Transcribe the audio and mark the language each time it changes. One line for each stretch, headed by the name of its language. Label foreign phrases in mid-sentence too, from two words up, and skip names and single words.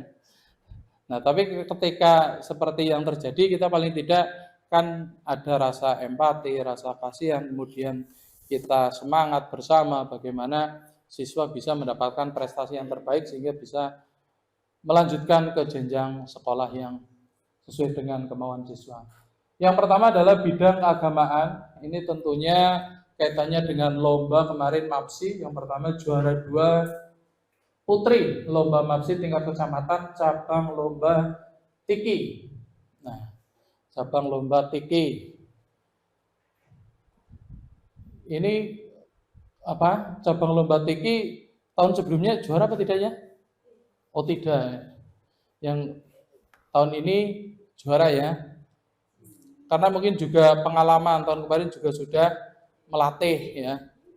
Indonesian: Nah tapi ketika seperti yang terjadi kita paling tidak kan ada rasa empati, rasa kasihan, kemudian kita semangat bersama bagaimana siswa bisa mendapatkan prestasi yang terbaik sehingga bisa melanjutkan ke jenjang sekolah yang sesuai dengan kemauan siswa. Yang pertama adalah bidang keagamaan. Ini tentunya kaitannya dengan lomba kemarin MAPSI. Yang pertama juara 2 putri lomba MAPSI tingkat kecamatan cabang lomba Tiki. Nah, cabang lomba Tiki. Ini cabang lomba Tiki tahun sebelumnya juara apa tidaknya? Oh tidak, yang tahun ini juara ya, karena mungkin juga pengalaman tahun kemarin juga sudah melatih ya.